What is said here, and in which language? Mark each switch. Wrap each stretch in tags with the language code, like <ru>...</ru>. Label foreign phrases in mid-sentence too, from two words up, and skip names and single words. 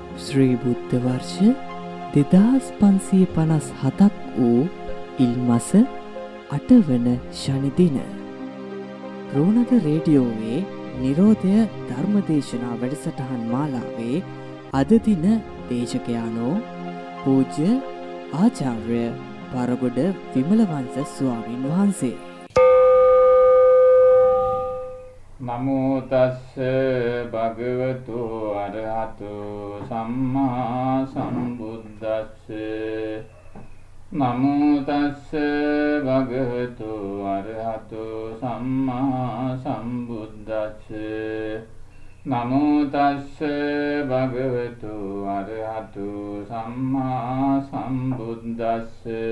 <si>ශ්‍රී බුද්ධ වර්ෂ 2557ක් වූ ඉල්මස 8 වන ශනි දින රෝණද රේඩියෝවේ නිරෝධය ධර්මදේශනා වැඩසටහන් මාලාවේ අද දින දේශකයාණෝ පූජ්‍ය ආචාර්ය පරගොඩ විමලවංශ ස්වාමීන් වහන්සේ.</si> <pi>නමෝ තස්ස භගවතු අරහතු සම්මා සම්බුද්දස්ස නමෝ තස්ස භගවතු අරහතු සම්මා සම්බුද්දස්ස නමෝ තස්ස භගවතු අරහතු සම්මා සම්බුද්දස්ස</pi>